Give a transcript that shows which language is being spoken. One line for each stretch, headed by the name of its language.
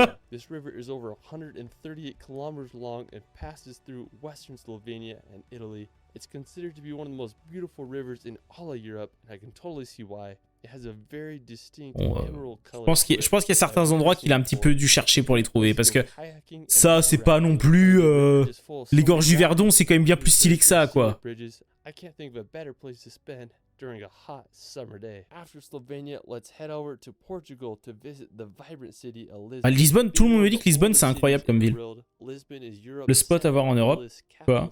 English: This river is over 138 kilometers long and passes through western Slovenia and Italy. It's considered to be one of the most beautiful rivers in all of Europe, and I can totally see why. It has a very distinct emerald color.
French: Je pense qu'il y a certains endroits qu'il a un petit peu dû chercher pour les trouver, parce que ça c'est pas non plus les gorges du Verdon, c'est quand même bien plus stylé que ça quoi.
English: I can't think of a better place to spend during a hot summer day. After Slovenia, let's head over to Portugal to visit the vibrant city of Lisbon.
French: Lisbonne, tout le monde me dit que Lisbonne c'est incroyable comme ville. Le spot à voir en Europe, quoi.